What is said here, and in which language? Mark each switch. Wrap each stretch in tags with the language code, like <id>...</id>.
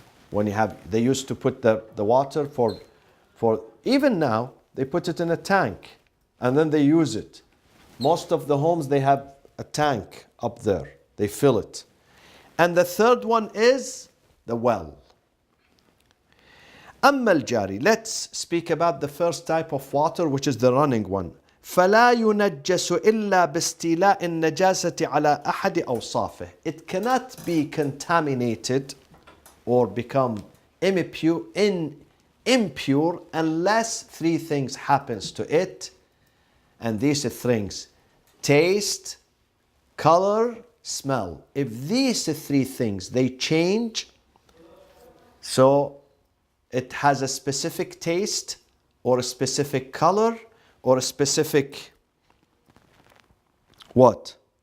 <en>When you have, they used to put the water for even now, they put it in a tank and then they use it. Most of the homes, they have a tank up there. They fill it. And the third one is the well.</en> <ar>أما الجاري,</ar> <en>let's speak about the first type of water, which is the running one.</en> <ar>فلا ينجس إلا باستيلاء النجاسة على أحد أوصافه.</ar> <en>It cannot be contaminated or become impure unless three things happens to it. And these things: taste, color, smell. If these three things, they change, so it has a specific taste or a specific color or a specific what?</en>